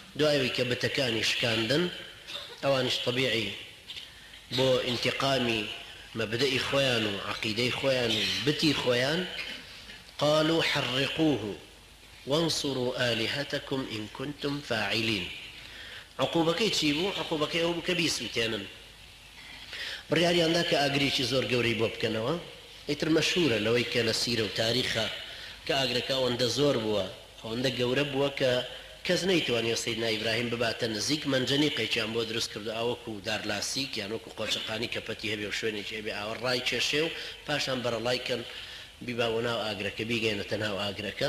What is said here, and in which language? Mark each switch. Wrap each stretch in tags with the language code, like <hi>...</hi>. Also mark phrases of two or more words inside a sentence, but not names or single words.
<ckb>دوایەوەی کە بتەکانی شکاندن ئەوانش طبیعی بۆ انتقامی مەبدەئی خۆیان و عەقیدەی خۆیان و بتی خۆیان</ckb> <ar>قالوا حرقوه وانصروا آلهتكم إن كنتم فاعلين.</ar> <ckb>عقوبەکەی چی بوو؟ عقوبەکەی ئەو بوو کە بیسووتێنن. بڕیاریاندا کە ئاگرێکی زۆر گەورەی بۆ بکەنەوە. ئیتر مەشهورە لەوەی کە لە سیرە و تاریخە کە ئاگرەکە ئەوەندە زۆر بووە، ئەوەندە گەورە بووە کە کەس نەیتوانێت سەیدنا ئیبراهیم بباتە نزیک منجەنیقێکیان بۆ دروست کردو، ئاوەکو دارلاسیک یان وەکو قۆچەقانی کە پەتی هەبێ و شوێنێکی هەبێ ئاوە ڕای کێشێ و پاشان بەرەڵایکەن بیباوە ناو ئاگرەکە، بیگەێنەتە ناو ئاگرەکە.</ckb>